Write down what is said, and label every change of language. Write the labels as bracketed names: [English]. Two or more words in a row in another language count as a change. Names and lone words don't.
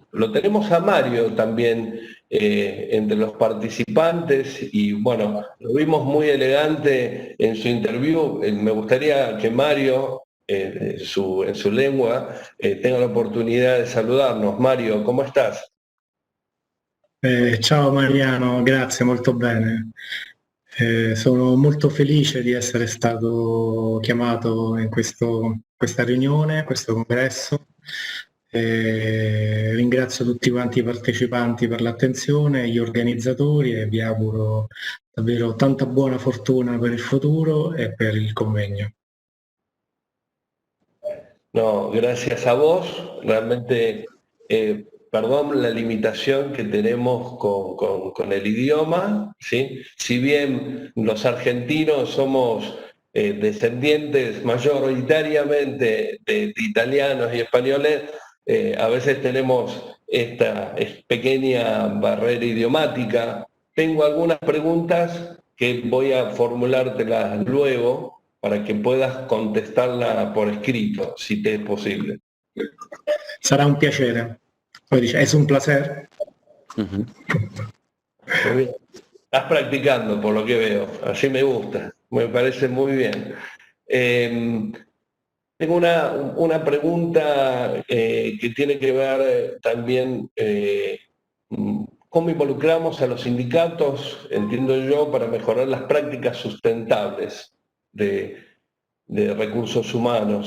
[Spanish] Lo tenemos a Mario también entre los participantes y bueno, lo vimos muy elegante en su interview. Me gustaría que Mario, en su lengua, tenga la oportunidad de saludarnos. Mario, ¿cómo estás? [Italian] Ciao Mariano, grazie, molto bene. Sono molto felice di essere stato chiamato in questa riunione, questo congresso. Ringrazio tutti quanti i partecipanti per l'attenzione, gli organizzatori e vi auguro davvero tanta buona fortuna per il futuro e per il convegno. [Spanish] No, gracias a vos. Realmente, perdón la limitación que tenemos con el idioma, ¿sí? Si bien los argentinos somos descendientes mayoritariamente de italianos y españoles, a veces tenemos esta pequeña barrera idiomática. Tengo algunas preguntas que voy a formulártelas luego para que puedas contestarla por escrito, si te es posible. [Italian] Sarà un piacere. Poi dice, [Spanish] es un placer. Muy bien. Estás practicando por lo que veo, así me gusta, me parece muy bien. Tengo una pregunta que tiene que ver también cómo involucramos a los sindicatos, entiendo yo, para mejorar las prácticas sustentables de recursos humanos.